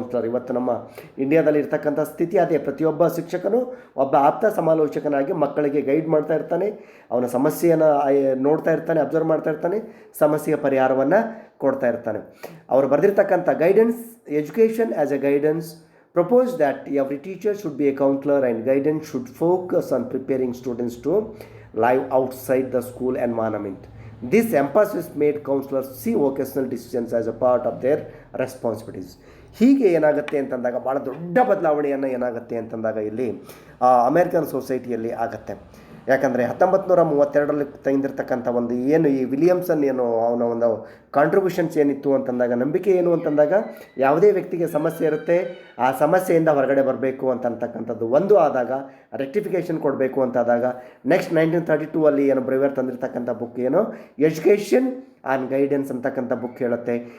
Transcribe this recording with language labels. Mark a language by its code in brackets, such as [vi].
[kn] ಇವತ್ತು ನಮ್ಮ ಇಂಡಿಯಾದಲ್ಲಿ ಇರ್ತಕ್ಕಂಥ ಸ್ಥಿತಿ ಅದೇ. ಪ್ರತಿಯೊಬ್ಬ ಶಿಕ್ಷಕನು ಒಬ್ಬ ಆಪ್ತ ಸಮಾಲೋಚಕನಾಗಿ ಮಕ್ಕಳಿಗೆ ಗೈಡ್ ಮಾಡ್ತಾ ಇರ್ತಾನೆ, ಅವನ ಸಮಸ್ಯೆಯನ್ನು ನೋಡ್ತಾ ಇರ್ತಾನೆ, ಅಬ್ಸರ್ವ್ ಮಾಡ್ತಾ ಇರ್ತಾನೆ, ಸಮಸ್ಯೆಯ ಪರಿಹಾರವನ್ನು ಕೊಡ್ತಾ ಇರ್ತಾನೆ. ಅವರು ಬರೆದಿರ್ತಕ್ಕಂಥ [en] Guidance, education as a guidance, proposed that every teacher should be a counselor and guidance should focus on preparing students to live outside the school environment. This emphasis made counselors see vocational decisions as a part of their responsibilities. [kn] ಹೀಗೆ ಏನಾಗುತ್ತೆ ಅಂತಂದಾಗ ಭಾಳ ದೊಡ್ಡ ಬದಲಾವಣೆಯನ್ನು ಏನಾಗುತ್ತೆ ಅಂತಂದಾಗ ಇಲ್ಲಿ American ಸೊಸೈಟಿಯಲ್ಲಿ ಆಗುತ್ತೆ. ಯಾಕಂದರೆ 1932ರಲ್ಲಿ ತೆಗೆದಿರ್ತಕ್ಕಂಥ ಒಂದು ಏನು ಈ ವಿಲಿಯಮ್ಸನ್ ಏನು ಅವನ ಒಂದು ಕಾಂಟ್ರಿಬ್ಯೂಷನ್ಸ್ ಏನಿತ್ತು ಅಂತಂದಾಗ, ನಂಬಿಕೆ ಏನು ಅಂತಂದಾಗ, ಯಾವುದೇ ವ್ಯಕ್ತಿಗೆ ಸಮಸ್ಯೆ ಇರುತ್ತೆ, ಆ ಸಮಸ್ಯೆಯಿಂದ ಹೊರಗಡೆ ಬರಬೇಕು ಅಂತಕ್ಕಂಥದ್ದು ಒಂದು ಆದಾಗ, ರೆಕ್ಟಿಫಿಕೇಷನ್ ಕೊಡಬೇಕು ಅಂತಾದಾಗ, ನೆಕ್ಸ್ಟ್ 1932 ಏನು ಬ್ರೆವರ್ ತಂದಿರ್ತಕ್ಕಂಥ ಬುಕ್ ಏನು ಎಜುಕೇಷನ್ ಆನ್ ಗೈಡೆನ್ಸ್ ಅಂತಕ್ಕಂಥ ಬುಕ್ ಹೇಳುತ್ತೆ.